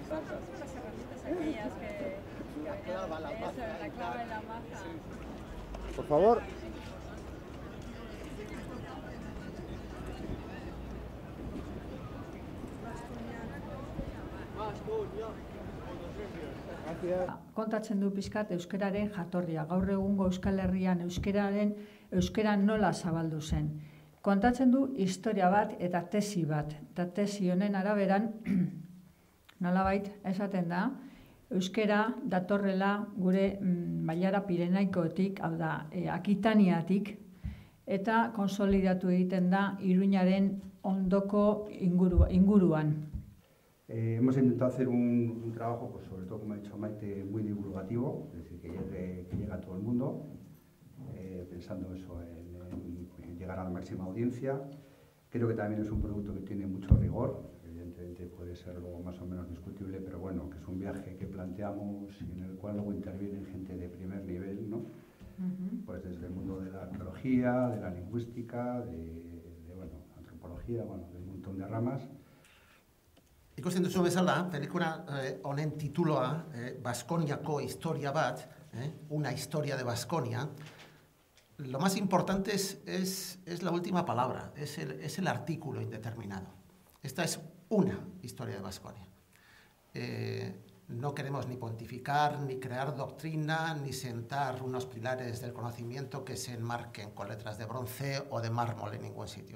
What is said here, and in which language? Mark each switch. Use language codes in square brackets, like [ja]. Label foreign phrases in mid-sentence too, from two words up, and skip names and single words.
[es] Son las herramientas aquellas que la clava, la maza. Eso, la clava y la maza. Por favor. [eu] Kontatzen du pizkat euskararen jatorria. Gaur egungo Euskal Herrian euskara nola zabaldu zen. Kontatzen du historia bat eta tesi bat. Eta tesi honen araberan, nolabait esaten da, euskara datorrela gure Bailara Pirenaikotik, hau da, Akitaniatik, eta konsolidatu egiten da Iruñaren ondoko inguruan. [es] Hemos intentado hacer un trabajo, pues sobre todo, como ha dicho Maite, muy divulgativo, es decir, que llegue a todo el mundo, pensando eso en llegar a la máxima audiencia. Creo que también es un producto que tiene mucho rigor, evidentemente puede ser luego más o menos discutible, pero bueno, que es un viaje que planteamos y en el cual luego intervienen gente de primer nivel, ¿no? Pues desde el mundo de la arqueología, de la lingüística, bueno, antropología, bueno, de un montón de ramas. [eu] Ikusten duzu bezala, pelikula honen tituloa, Baskoniako historia bat, [es] una historia de Baskonia. Lo más importante es la última palabra, es el artículo indeterminado. Esta es una historia de Baskonia. No queremos ni pontificar, ni crear doctrina, ni sentar unos pilares del conocimiento que se enmarquen con letras de bronce o de mármol en ningún sitio.